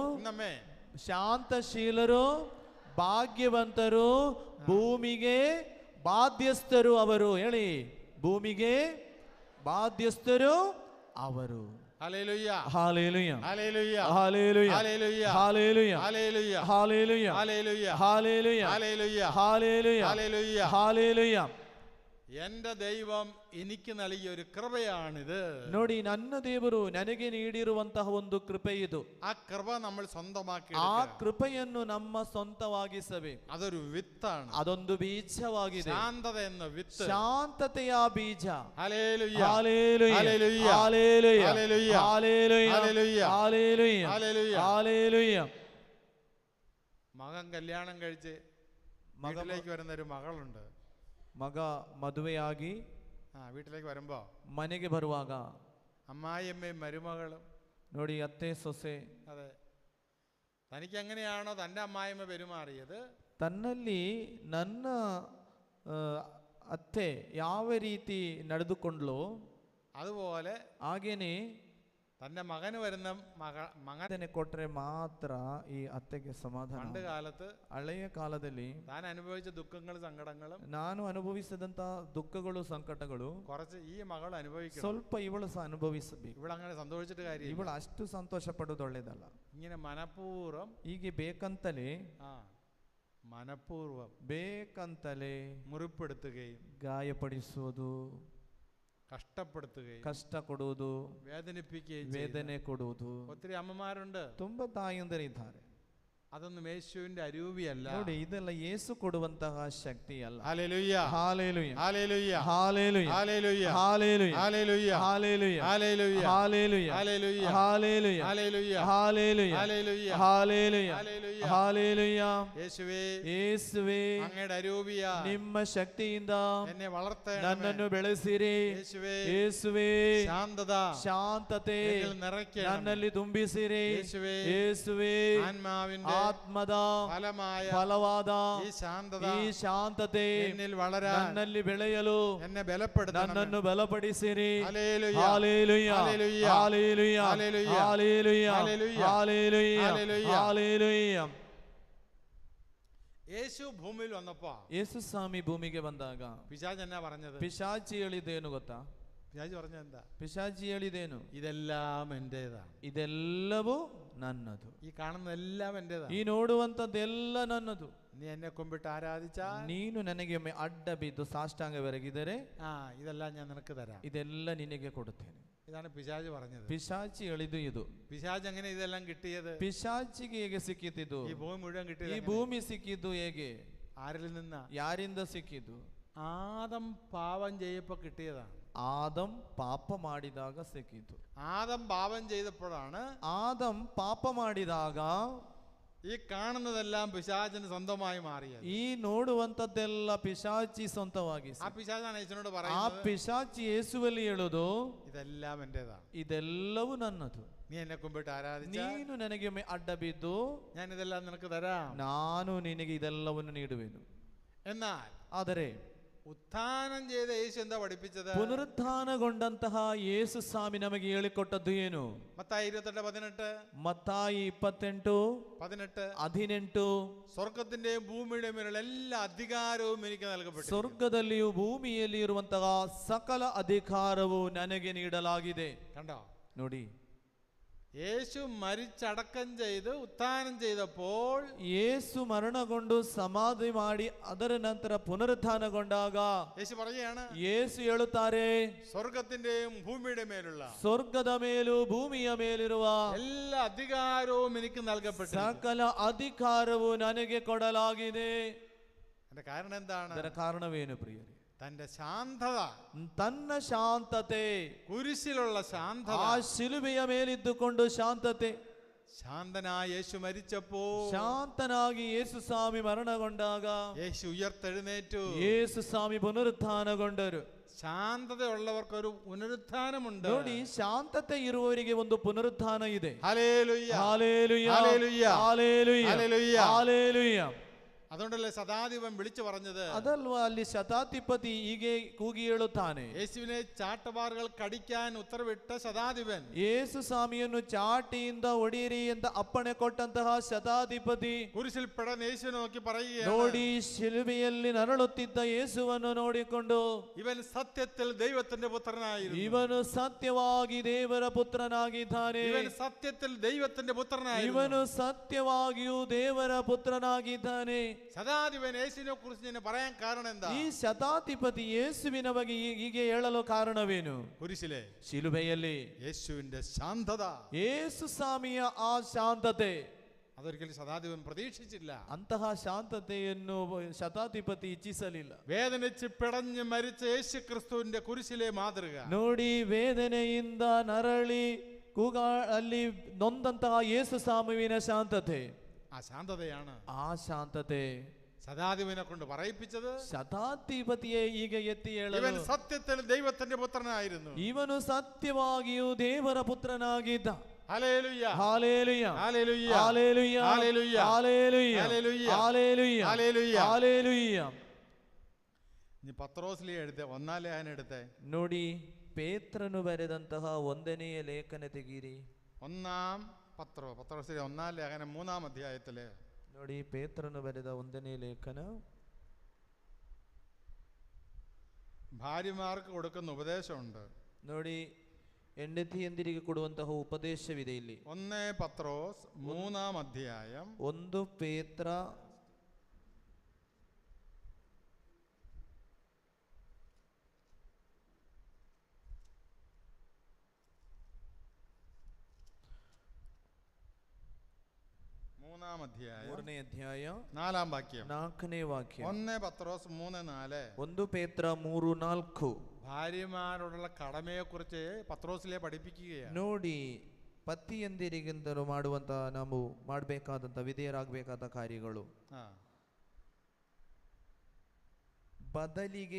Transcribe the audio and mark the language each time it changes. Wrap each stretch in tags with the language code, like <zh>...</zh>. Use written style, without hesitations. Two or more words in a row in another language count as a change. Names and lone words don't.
<kn>ಇನ್ನೊಮ್ಮೆ. ಶಾಂತಶೀಲರು ಭಾಗ್ಯವಂತರು. ಭೂಮಿಗೆ ಬಾಧ್ಯಸ್ಥರು ಅವರು. ಹೇಳಿ, ಭೂಮಿಗೆ ಬಾಧ್ಯಸ್ಥರು ಅವರು.</kn> <ml>ഹല്ലേലൂയ. ഹല്ലേലൂയ. ഹല്ലേലൂയ. ഹല്ലേലൂയ. ഹല്ലേലൂയ. ഹല്ലേലൂയ. ഹല്ലേലൂയ. ഹല്ലേലൂയ. ഹല്ലേലൂയ. ഹല്ലേലൂയ. ഹല്ലേലൂയ. ഹല്ലേലൂയ. ഹല്ലേലൂയ. ഹല്ലേലൂയ. എന്റെ ദൈവം എനിക്ക് നൽകിയ ഒരു കൃപയാണിത്.</ml> <kn>ನೋಡಿ, ನನ್ನ ದೇವರು ನನಗೆ ನೀಡಿರುವಂತಹ ಒಂದು ಕೃಪೆ ಇದು.</kn> <ml>ആ കൃപ നമ്മൾ സ്വന്തമാക്കി</ml> <kn>ಆ ಕೃಪೆಯನ್ನು ನಮ್ಮ ಸ್ವಂತವಾಗಿಸಬೇಕು.</kn> <ml>അതൊരു വിത്താണ്.</ml> <kn>ಅದೊಂದು ಬೀಜವಾಗಿದೆ.</kn> <ml>ശാന്തത എന്ന വിത്ത്.</ml> <kn>ಶಾಂತತೆಯ ಬೀಜ.</kn> <ml>ഹല്ലേലൂയ. ഹല്ലേലൂയ. ഹല്ലേലൂയ. ഹല്ലേലൂയ. ഹല്ലേലൂയ. ഹല്ലേലൂയ. ഹല്ലേലൂയ. ഹല്ലേലൂയ. ഹല്ലേലൂയ. ഹല്ലേലൂയ. മകൻ കല്യാണം കഴിച്ച് വീട്ടിലേക്ക് വരുന്ന ഒരു മകളുണ്ട്.</ml> <kn>ಮಗ ಮದುವೆಯಾಗಿ</kn> <ml>വീട്ടിലേക്ക് വരുമ്പോ</ml> <kn>ಮನೆಗೆ ಬರುವಾಗ</kn> <ml>അമ്മായിയമ്മയും മരുമകളും.</ml> <kn>ನೋಡಿ, ಅತ್ತೆ ಸೊಸೆ.</kn> <ml>അതെ, തനിക്ക് എങ്ങനെയാണോ തൻ്റെ അമ്മായിയമ്മ പെരുമാറിയത്,</ml> <kn>ತನ್ನಲ್ಲಿ ನನ್ನ ಅತ್ತೆ ಯಾವ ರೀತಿ ನಡೆದುಕೊಂಡ್ಲೋ</kn> <ml>അതുപോലെ</ml> <kn>ಹಾಗೇನೆ</kn> <ml>തൻ്റെ മകന് വരുന്ന മകനെ</ml> <kn>ಕೊಟ್ರೆ ಮಾತ್ರ ಈ ಅತ್ತೆಗೆ ಸಮಾಧಾನ.</kn> <ml>പണ്ട് കാലത്ത്</ml> <kn>ಹಳೆಯ ಕಾಲದಲ್ಲಿ</kn> <ml>താൻ അനുഭവിച്ച ദുഃഖങ്ങളും സങ്കടങ്ങളും</ml> <kn>ನಾನು ಅನುಭವಿಸಿದಂತ ದುಃಖಗಳು ಸಂಕಟಗಳು</kn> <ml>കുറച്ച് ഈ മകൾ അനുഭവിക്കണം.</ml> <kn>ಸ್ವಲ್ಪ ಇವಳು ಸಹ ಅನುಭವಿಸಬೇಕು.</kn> <ml>ഇവളങ്ങനെ സന്തോഷിച്ചിട്ട് കാര്യം.</ml> <kn>ಇವಳು ಅಷ್ಟು ಸಂತೋಷ ಪಡೋದು ಒಳ್ಳೇದಲ್ಲ.</kn> <ml>ഇങ്ങനെ മനഃപൂർവ്വം</ml> <kn>ಹೀಗೆ ಬೇಕಂತಲೇ</kn> <ml>മനഃപൂർവ്വം</ml> <kn>ಬೇಕಂತಲೇ</kn> <ml>മുറിപ്പെടുത്തുകയും</ml> <kn>ಗಾಯಪಡಿಸುವುದು,</kn> <ml>കഷ്ടപ്പെടുത്തുകയും</ml> <kn>ಕಷ್ಟ ಕೊಡುವುದು,</kn> <ml>വേദനിപ്പിക്കുകയും</ml> <kn>ವೇದನೆ ಕೊಡುವುದು.</kn> <ml>ഒത്തിരി അമ്മമാരുണ്ട്.</ml> <kn>ತುಂಬಾ ತಾಯಂದಿರಿದ್ದಾರೆ.</kn> <ml>അതൊന്നും യേശുവിന്റെ അരൂപിയല്ല.</ml> <kn>ನೋಡಿ, ಇದೆಲ್ಲ ಯೇಸು ಕೊಡುವಂತಹ ಶಕ್ತಿ ಅಲ್ಲ.</kn> <ml>ഹല്ലേലൂയ.</ml> <kn>ಹಾಲೆಲೂಯ.</kn> <ml>ഹല്ലേലൂയ.</ml> <kn>ಹಾಲೆಲೂಯ.</kn> <ml>ഹല്ലേലൂയ.</ml> <kn>ಹಾಲೆಲೂಯ.</kn> <ml>ഹല്ലേലൂയ.</ml> <kn>ಹಾಲೆಲೂಯ.</kn> <ml>ഹല്ലേലൂയ.</ml> <kn>ಹಾಲೆಲೂಯ.</kn> <ml>ഹല്ലേലൂയ.</ml> <kn>ಹಾಲೆಲೂಯ.</kn> <ml>ഹല്ലേലൂയ.</ml> <kn>ಹಾಲೆಲೂಯ.</kn> <ml>ഹല്ലേലൂയ.</ml> <kn>ಹಾಲೆಲೂಯ.</kn> <ml>ഹല്ലേലൂയ.</ml> <kn>ಹಾಲೆಲೂಯ.</kn> <ml>യേശുവേ,</ml> <kn>ಯೇಸುವೇ,</kn> <ml>അങ്ങയുടെ അരൂപിയ</ml> <kn>ನಿಮ್ಮ ಶಕ್ತಿಯಿಂದ</kn> <ml>എന്നെ വളർത്തണമേ.</ml> <kn>ನನ್ನನ್ನು ಬೆಳೆಸಿರಿ.</kn> <ml>യേശുവേ,</ml> <kn>ಯೇಸುವೇ,</kn> <ml>ശാന്തത</ml> <kn>ಶಾಂತತೆ</kn> <ml>എന്നിൽ നിറയ്ക്കണമേ.</ml> <kn>ನನ್ನಲ್ಲಿ ತುಂಬಿಸಿರಿ.</kn> <ml>യേശുവേ,</ml> <kn>ಯೇಸುವೇ,</kn> <ml>ആത്മാവിന്റെ</ml> <kn>ಆತ್ಮದ</kn> <ml>ഫലമായ</ml> <kn>ಫಲವಾದ</kn> <ml>ഈ ശാന്തത</ml> <kn>ಈ ಶಾಂತತೆ</kn> <ml>എന്നിൽ വളരാൻ</ml> <kn>ನನ್ನಲ್ಲಿ ಬೆಳೆಯಲು</kn> <ml>എന്നെ ബലപ്പെടുത്തണമേ.</ml> <kn>ನನ್ನನ್ನು ಬಲಪಡಿಸಿರಿ.</kn> <ml>ഹല്ലേലൂയ.</ml> <kn>ಹಾಲೆಲೂಯ.</kn> <ml>ഹല്ലേലൂയ.</ml> <kn>ಹಾಲೆಲೂಯ.</kn> <ml>ഹല്ലേലൂയ.</ml> <kn>ಹಾಲೆಲೂಯ.</kn> <ml>ഹല്ലേലൂയ.</ml> <kn>ಹಾಲೆಲೂಯ.</kn> <ml>ഹല്ലേലൂയ.</ml> <kn>ಹಾಲೆಲೂಯ.</kn> <ml>യേശു ഭൂമിയിൽ വന്നപ്പോ</ml> <kn>ಯೇಸು ಸ್ವಾಮಿ ಭೂಮಿಗೆ ಬಂದಾಗ</kn> <ml>പിശാച് എന്നാ പറഞ്ഞത്?</ml> <kn>ಪಿಶಾಚಿ ಹೇಳಿದ್ದೇನು ಗೊತ್ತಾ?</kn> <ml>പിശാച് പറഞ്ഞത് എന്താ?</ml> <kn>ಪಿಶಾಚಿ ಹೇಳಿದೇನು?</kn> <ml>ഇതെല്ലാം എന്റേതാണ്.</ml> <kn>ಇದೆಲ್ಲವೂ ನನ್ನದು.</kn> <ml>ഈ കാണുന്നതെല്ലാം എന്റേതാണ്.</ml> <kn>ಈ ನೋಡುವಂತದ್ದೆಲ್ಲ ನನ್ನದು.</kn> <ml>നീ എന്നെ കുമ്പിട്ട് ആരാധിച്ചാൽ</ml> <kn>ನೀನು ನನಗೆ ಒಮ್ಮೆ ಅಡ್ಡ ಬಿದ್ದು ಸಾಷ್ಟಾಂಗವೆರಗಿದರೆ</kn> <ml>ഇതെല്ലാം ഞാൻ നിനക്ക് തരാം.</ml> <kn>ಇದೆಲ್ಲ ನಿನಗೆ ಕೊಡುತ್ತೇನೆ.</kn> <ml>ഇതാണ് പിശാച് പറഞ്ഞത്.</ml> <kn>ಪಿಶಾಚಿ ಹೇಳಿದು ಇದು.</kn> <ml>പിശാച് എങ്ങനെ ഇതെല്ലാം കിട്ടിയത്?</ml> <kn>ಪಿಶಾಚಿಗೆ ಹೇಗೆ ಸಿಕ್ಕಿದ್ದು?</kn> <ml>ഈ ഭൂമി മുഴുവൻ</ml> <kn>ಈ</kn> <ml>കിട്ടിയത്</ml> <kn>ಭೂಮಿ ಸಿಕ್ಕಿದ್ದು ಹೇಗೆ?</kn> <ml>ആരിൽ നിന്നാ?</ml> <kn>ಯಾರಿಂದ ಸಿಕ್ಕಿದ್ದು?</kn> <ml>ആദം പാപം ചെയ്യപ്പോ കിട്ടിയതാണ്.</ml> <kn>ಆದಂ ಪಾಪ ಮಾಡಿದಾಗ ಸಿಕ್ಕಿದ್ದು.</kn> <ml>ആദം പാപം ചെയ്തപ്പോഴാണ്</ml> <kn>ಆದಂ ಪಾಪ ಮಾಡಿದಾಗ</kn> <ml>ഈ കാണുന്നതെല്ലാം പിശാചിന് സ്വന്തമായി മാറിയത്.</ml> <kn>ಈ ನೋಡುವಂತದ್ದೆಲ್ಲ ಪಿಶಾಚಿ ಸ್ವಂತವಾಗಿ.</kn> <ml>ആ പിശാചാണ് യേശുവിനോട്</ml> <kn>ಆ</kn> <ml>പറയുന്നത്,</ml> <kn>ಪಿಶಾಚಿ ಯೇಸುವಲ್ಲಿ ಹೇಳೋದು,</kn> <ml>ഇതെല്ലാം എന്റേതാണ്.</ml> <kn>ಇದೆಲ್ಲವೂ ನನ್ನದು.</kn> <ml>നീ എന്നെ കുമ്പിട്ട് ആരാധിച്ചാൽ</ml> <kn>ನೀನು ನನಗೆ ಒಮ್ಮೆ ಅಡ್ಡ ಬಿದ್ದು</kn> <ml>ഞാൻ ഇതെല്ലാം നിനക്ക് തരാം.</ml> <kn>ನಾನು ನಿನಗೆ ಇದೆಲ್ಲವನ್ನು ನೀಡುವೆನು.</kn> <ml>എന്നാൽ</ml> <kn>ಆದರೆ</kn> <ml>ഉത്ഥാനം ചെയ്ത യേശു എന്താ പഠിപ്പിച്ചത്?</ml> <kn>ಪುನರುತ್ಥಾನಗೊಂಡಂತಹ ಯೇಸು ಸ್ವಾಮಿ ನಮಗೆ ಹೇಳಿಕೊಟ್ಟದ್ದು ಏನು?</kn> <ml>മത്തായി 28:18.</ml> <kn>ಮತ್ತಾಯಿ 28:18</kn> <ml>സ്വർഗത്തിന്റെയും ഭൂമിയുടെയും മേലുള്ള എല്ലാ അധികാരവും എനിക്ക് നൽകപ്പെട്ടു.</ml> <kn>ಸ್ವರ್ಗದಲ್ಲಿಯೂ ಭೂಮಿಯಲ್ಲಿ ಇರುವಂತಹ ಸಕಲ ಅಧಿಕಾರವು ನನಗೆ ನೀಡಲಾಗಿದೆ.</kn> <ml>കണ്ടോ?</ml> <kn>ನೋಡಿ,</kn> <ml>യേശു മരിച്ചടക്കം ചെയ്ത് ഉത്ഥാനം ചെയ്തപ്പോൾ</ml> <kn>യേಸು ಮರಣಗೊಂಡು ಸಮಾಧಿ ಮಾಡಿ ಅದರ ನಂತರ ಪುನರುತ್ಥಾನಗೊಂಡಾಗ</kn> <ml>യേശു പറയുകയാണ്,</ml> <kn>യേಸು ಹೇಳುತ್ತಾರೆ,</kn> <ml>സ്വർഗത്തിന്റെയും ഭൂമിയുടെ മേലുള്ള</ml> <kn>ಸ್ವರ್ಗದ ಮೇಲೂ ಭೂಮಿಯ ಮೇಲಿರುವ</kn> <ml>എല്ലാ അധികാരവും എനിക്ക് നൽകപ്പെട്ടു.</ml> <kn>ಸಕಲ ಅಧಿಕಾರವು ನನಗೆ ಕೊಡಲಾಗಿದೆ.</kn> <ml>അതിന്റെ കാരണം എന്താണ്?</ml> <kn>ಅದರ ಕಾರಣವೇನು ಪ್ರಿಯರೇ?</kn> <ml>തന്റെ ശാന്തത,</ml> <kn>ತನ್ನ ಶಾಂತತೆ,</kn> <ml>കുരിശിലുള്ള ശാന്തത.</ml> <kn>ಆ ಶಿಲುಬೆಯ ಮೇಲಿದ್ದುಕೊಂಡು ಶಾಂತತೆ.</kn> <ml>ശാന്തനായ യേശു മരിച്ചപ്പോൾ,</ml> <kn>ಶಾಂತನಾಗಿ ಯೇಸು ಸ್ವಾಮಿ ಮರಣಗೊಂಡಾಗ</kn> <ml>യേശു ഉയർത്തെഴുന്നേറ്റു.</ml> <kn>ಯೇಸು ಸ್ವಾಮಿ ಪುನರುತ್ಥಾನಗೊಂಡರು.</kn> <ml>ശാന്തതയുള്ളവർക്കൊരു പുനരുത്ഥാനമുണ്ട്.</ml> <kn>ನೋಡಿ, ಶಾಂತತೆ ಇರುವವರಿಗೆ ಒಂದು ಪುನರುತ್ಥಾನ ಇದೆ.</kn> <ml>ഹല്ലേലൂയ, ഹല്ലേലൂയ, ഹല്ലേലൂയ, ഹല്ലേലൂയ, ഹല്ലേലൂയ. ഹല്ലേലൂയ. അതുകൊണ്ടല്ലേ ശതാധിപൻ വിളിച്ചു പറഞ്ഞത്,</ml> <kn>ಅದಲ್ವಾ ಅಲ್ಲಿ ಶತಾಧಿಪತಿ ಹೀಗೆ ಕೂಗಿ ಹೇಳುತ್ತಾನೆ.</kn> <ml>യേശുവിനെ ചാട്ടവാറുകൾ കടിക്കാൻ ഉത്തരവിട്ട ശതാധിപൻ,</ml> <kn>ಯೇಸು ಸ್ವಾಮಿಯನ್ನು ಚಾಟಿಯಿಂದ ಹೊಡೆಯಿರಿ ಅಂತ ಅಪ್ಪಣೆ ಕೊಟ್ಟಂತಹ ಶತಾಧಿಪತಿ</kn> <ml>കുരിശിൽ പിടഞ്ഞ യേശുവിനെ നോക്കി പറയുകയാണ്,</ml> <kn>ನೋಡಿ ಶಿಲುಬೆಯಲ್ಲಿ ನರಳುತ್ತಿದ್ದ ಯೇಸುವನ್ನು ನೋಡಿಕೊಂಡು,</kn> <ml>ഇവൻ സത്യത്തിൽ ദൈവത്തിന്റെ പുത്രനായിരുന്നു.</ml> <kn>ಇವನು ಸತ್ಯವಾಗಿ ದೇವರ ಪುತ್ರನಾಗಿದ್ದಾನೆ.</kn> <ml>ഇവൻ സത്യത്തിൽ ദൈവത്തിന്റെ പുത്രനായിരുന്നു.</ml> <kn>ಇವನು ಸತ್ಯವಾಗಿಯೂ ದೇವರ ಪುತ್ರನಾಗಿದ್ದಾನೆ.</kn> <ml>ശതാധിപൻ യേശുവിനെ കുറിച്ച് ഞാൻ പറയാൻ കാരണം എന്താ?</ml> <kn>ಈ ಶತಾಧಿಪತಿ ಯೇಸುವಿನ ಬಗ್ಗೆ ಹೀಗೆ ಹೇಳಲು ಕಾರಣವೇನು?</kn> <ml>കുരിശിലെ</ml> <kn>ಶಿಲುಬೆಯಲ್ಲಿ</kn> <ml>യേശുവിന്റെ ശാന്തത,</ml> <kn>ಯೇಸು ಸ್ವಾಮಿಯ ಆ ಶಾಂತತೆ,</kn> <ml>അതൊരിക്കലും ശതാധിപൻ പ്രതീക്ഷിച്ചില്ല.</ml> <kn>ಅಂತಹ ಶಾಂತತೆಯನ್ನು ಶತಾಧಿಪತಿ ಇಚ್ಛಿಸಲಿಲ್ಲ.</kn> <ml>വേദനിച്ച് പിടഞ്ഞ് മരിച്ച യേശു ക്രിസ്തുവിന്റെ കുരിശിലെ മാതൃക</ml> <kn>ನೋಡಿ, ವೇದನೆಯಿಂದ ನರಳಿ ಅಲ್ಲಿ ನೊಂದಂತಹ ಯೇಸು ಸ್ವಾಮಿಯ ಶಾಂತತೆ,</kn> <ml>ആ ശാന്തതയാണ്</ml> <kn>ಆ ಶಾಂತತೆ</kn> <ml>ശതാധിപനെ കൊണ്ട് പറയിപ്പിച്ചത്.</ml> <kn>ಶತಾಧಿಪತಿಯೇ ಈಗ ಎತ್ತಿ</kn> <ml>ഇവൻ</ml> <kn>ಹೇಳಲು,</kn> <ml>സത്യത്തിൽ ദൈവത്തിന്റെ പുത്രനായിരുന്നു.</ml> <kn>ಇವನು ಸತ್ಯವಾಗಿಯೂ ದೇವರ ಪುತ್ರನಾಗಿದ್ದ.</kn> <ml>ഹല്ലേലൂയ,</ml> <kn>ಹಾಲೆಲೂಯ,</kn> <ml>ഹല്ലേലൂയ,</ml> <kn>ಹಾಲೆಲೂಯ,</kn> <ml>ഹല്ലേലൂയ,</ml> <kn>ಹಾಲೆಲೂಯ,</kn> <ml>ഹല്ലേലൂയ,</ml> <kn>ಹಾಲೆಲೂಯ,</kn> <ml>ഹല്ലേലൂയ.</ml> <kn>ಹಾಲೆಲೂಯ.</kn> <ml>ഇനി പത്രോസ്ലി എടുത്തേ, 1 ലേഖനം എടുത്തേ.</ml> <kn>ನೋಡಿ, ಪೇತ್ರನು ಬರೆದಂತಹ 1ನೇ ಲೇಖನ ತೆಗೀರಿ.</kn> <ml>1 പത്രോസ്ലി 1 ലേഖനം 3 അധ്യായത്തില്</ml> <kn>ನೋಡಿ, ಪೇತ್ರನು ಬರೆದ 1ನೇ ಲೇಖನ,</kn> <ml>ഭാര്യമാർക്ക് കൊടുക്കുന്ന ഉപദേശമുണ്ട്.</ml> <kn>ನೋಡಿ, ಹೆಂಡತಿಯಂದಿರಿಗೆ ಕೊಡುವಂತಹ ಉಪದೇಶವಿದೆ ಇಲ್ಲಿ.</kn> <ml>1 പത്രോസ് 3 അധ്യായം</ml> <kn>1 ಪೇತ್ರ</kn> <ml>3 അധ്യായം</ml> <kn>3ನೇ ಅಧ್ಯಾಯ</kn> <ml>4 വാക്യം.</ml> <kn>4ನೇ ವಾಕ್ಯ.</kn> <ml>1 പത്രോസ് 3:4.</ml> <kn>1 ಪೇತ್ರ 3:4.</kn> <ml>ഭാര്യമാരോടുള്ള കടമയെക്കുറിച്ച് പത്രോസിലെ പഠിപ്പിക്കുകയാണ്.</ml> <kn>ನೋಡಿ, ಪತಿಯಂದಿರಿಗಿಂತಲೂ ಮಾಡುವಂತಹ ನಾವು ಮಾಡಬೇಕಾದಂತ ವಿಧೇಯರಾಗಬೇಕಾದ ಕಾರ್ಯಗಳು. ಬದಲಿಗೆ</kn>